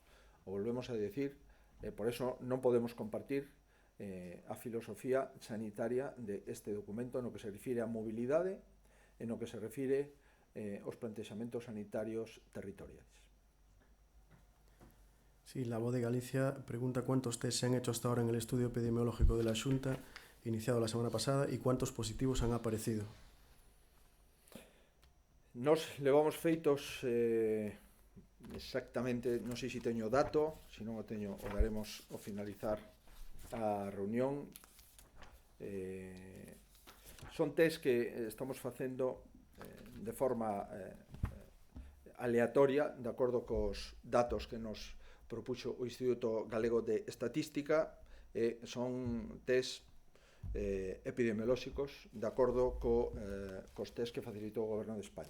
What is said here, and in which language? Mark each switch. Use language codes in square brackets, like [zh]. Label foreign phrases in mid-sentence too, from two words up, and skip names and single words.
[gl] O volvemos a decir, por eso non podemos compartir a filosofía sanitaria deste documento no que se refire a mobilidade e no que se refire aos plantexamentos sanitarios territoriais. [es] Sí, la Voz de Galicia pregunta cuántos test se han hecho hasta ahora en el estudio epidemiológico de la Xunta, iniciado la semana pasada, y cuántos positivos han aparecido. [gl] Nos levamos feitos exactamente, non sei se teño dato, se non o teño o daremos ao finalizar a reunión. Son test que estamos facendo de forma aleatoria, de acordo cos datos que nos propuxo o Instituto Galego de Estatística, son test epidemiolóxicos de acordo cos test que facilitou o Goberno de España.